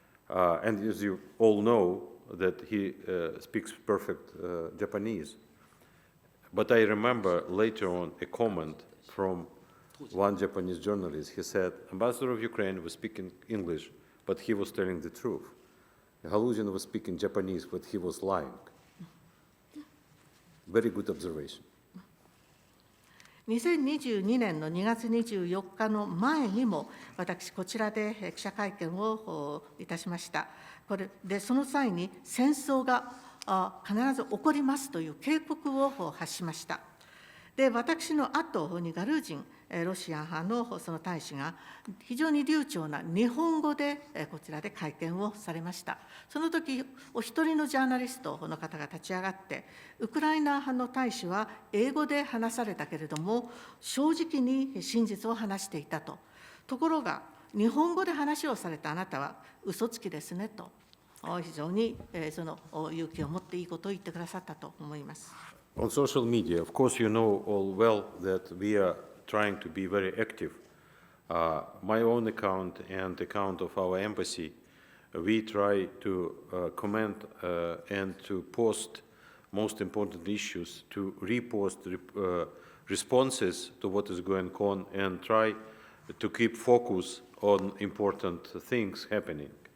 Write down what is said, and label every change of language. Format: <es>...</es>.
<en>And as you all know, that he speaks perfect Japanese. But I remember later on a comment from one Japanese journalist, he said, Ambassador of Ukraine was speaking English, but he was telling the truth. Haluzin was speaking Japanese, but he was lying. Very good observation.</en> <ja>2022年の2月24日の前にも、私、こちらで記者会見をいたしました。これで、その際に戦争が必ず起こりますという警告を発しました。で、私の後にガルージン、ロシア派のその大使が非常に流暢な日本語でこちらで会見をされました。その時、お一人のジャーナリストの方が立ち上がって、ウクライナ派の大使は英語で話されたけれども、正直に真実を話していたと。ところが、日本語で話をされたあなたは嘘つきですねと、非常にその勇気を持っていいことを言ってくださったと思います。</ja> <en>On social media, of course, you know all well that we are trying to be very active. My own account and the account of our embassy, we try to comment and to post most important issues, to repost responses to what is going on, and try to keep focus on important things happening.</en>